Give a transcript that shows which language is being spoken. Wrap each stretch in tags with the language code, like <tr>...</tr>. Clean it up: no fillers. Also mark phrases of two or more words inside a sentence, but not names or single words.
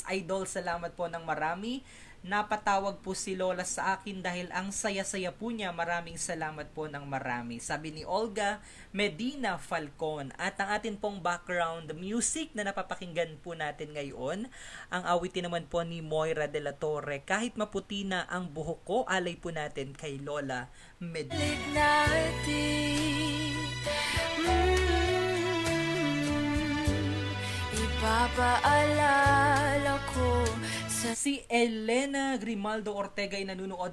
<tl>Idol, salamat po ng marami. Napatawag po si Lola sa akin dahil ang saya-saya po niya. Maraming salamat po ng marami. Sabi ni Olga Medina Falcon. At ang atin pong background music na napapakinggan po natin ngayon, ang awitin naman po ni Moira de la Torre. Kahit maputi na ang buhok ko, alay po natin kay Lola Medina. balik natin. Ipapaalala ko sa Si Elena Grimaldo Ortega ay nanunood.</tl>